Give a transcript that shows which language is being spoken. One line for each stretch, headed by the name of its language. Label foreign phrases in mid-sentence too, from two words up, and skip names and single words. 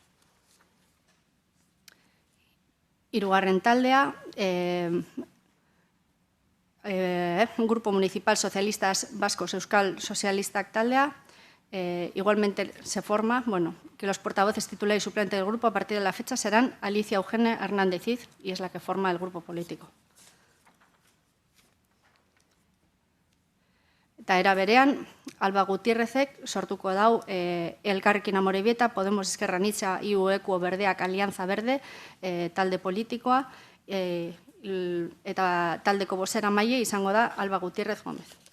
Basque: Hirugarren taldea, Grupo Municipal Socialistas Vascos Euskal Sozialistak taldea,
Spanish: igualmente se forma, que los portavoces titular y suplente del grupo a partir de la fecha serán Alicia Eugenia Hernández Iz, y es la que forma el grupo político.
Basque: Eta era berean, Alba Gutierrezek sortuko dau Elkarrekin Amorebieta, Podemos Ezker Anitza, IUEQ Berdeak Alianza Verde, talde politikoa, eta taldeko bozera maile izango da Alba Gutierrez Gómez.